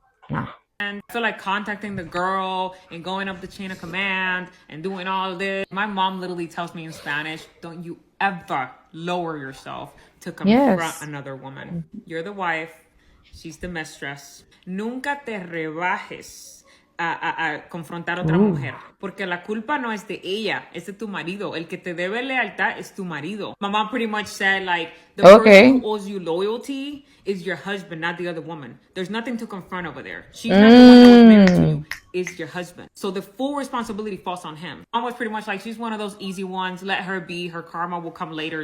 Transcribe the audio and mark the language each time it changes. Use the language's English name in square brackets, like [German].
[English] Nah. And I feel like contacting the girl and going up the chain of command and doing all of this. My mom literally tells me in Spanish, don't you ever lower yourself to confront another woman. You're the wife. She's the mistress. [Spanish] Nunca te rebajes a confrontar a otra mujer. Porque la culpa no es de ella, es de tu marido. El que te debe lealtad es tu marido. [English] My mom pretty much said, like, the person who owes you loyalty is your husband, not the other woman. There's nothing to confront over there. She's not the one that was married to you. Is your husband. So the full responsibility falls on him. Mom was pretty much like, she's one of those easy ones. Let her be. Her karma will come later.